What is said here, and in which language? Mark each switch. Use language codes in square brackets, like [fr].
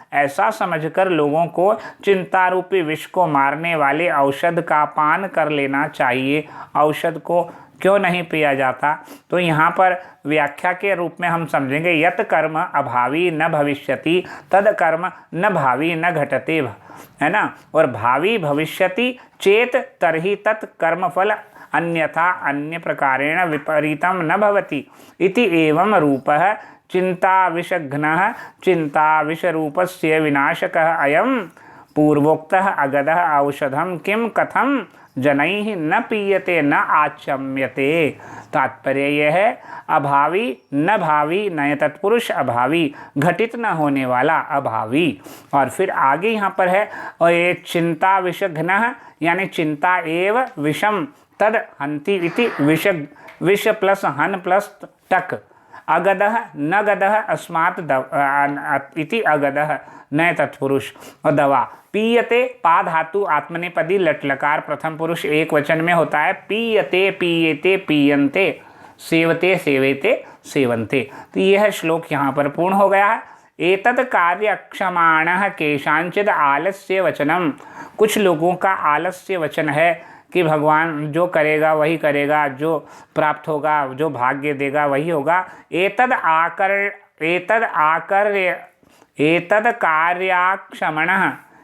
[hi] ऐसा समझकर लोगों को चिंता रूपी विष को मारने वाले औषध का पान कर लेना चाहिए। औषध को क्यों नहीं पिया जाता? तो यहाँ पर व्याख्या के रूप में हम समझेंगे, [sa] यत कर्म अभावी न भविष्यति तद कर्म न भावी न घटते, [hi] है ना। [sa] और भावी भविष्यति चेत तरहि तत् कर्मफल अन्यथा अन्य प्रकारेण विपरीतम न भवति इति एवं रूपः चिंता विषघ्नः चिंता विषरूपस्य विनाशकः अयं पूर्वोक्तः अगधः औषधं किं कथं जनैः न पीयते न आचम्यते। [hi] तात्पर्य यह है, अभावी न भावी नय तत्पुरुष अभावी, घटित न होने वाला अभावी। और फिर आगे यहाँ पर है, और ये [sa] चिंता विषघ्नः यानी चिंता एव विषम तद हंति इति विष प्लस हन प्लस टक, अगदः न गदः अस्मात् इति अगदः न तत्पुरुष। [hi] और दवा पीयते, पा धातु आत्मनेपदी लट लकार प्रथम पुरुष एक वचन में होता है। [sa] पीयते पीयते पीयन्ते, सेवते सेवेते सेवन्ते। [hi] तो यह श्लोक यहाँ पर पूर्ण हो गया है। [sa] एतद कार्य क्षमाणः केषांचिद आलस्य वचनम, [hi] कुछ लोगों का आलस्य वचन है कि भगवान जो करेगा वही करेगा, जो प्राप्त होगा, जो भाग्य देगा वही होगा।